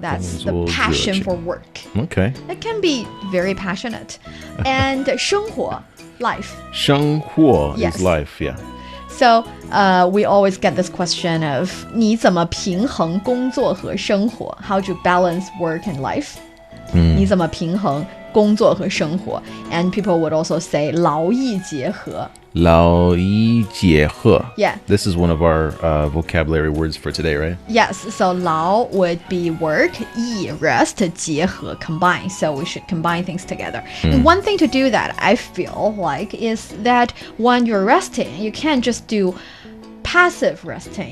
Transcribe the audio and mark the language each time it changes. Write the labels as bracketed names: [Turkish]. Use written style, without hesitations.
[English] That's the passion for work. Okay. It can be very passionate. And 生活, life. [Chinese] 生活 [English] Yes. is life, yeah. So we always get this question of [Chinese] 你怎么平衡工作和生活? [English] How do you balance work and life? [Chinese] 你怎么平衡工作和生活? [English] And people would also say 劳逸结合. [Chinese] 劳逸结合. [English] Yeah. This is one of our vocabulary words for today, right? Yes, so 劳 would be work, 逸 rest, 结合 combine. So we should combine things together. And one thing to do that I feel like is that when you're resting, you can't just do passive resting.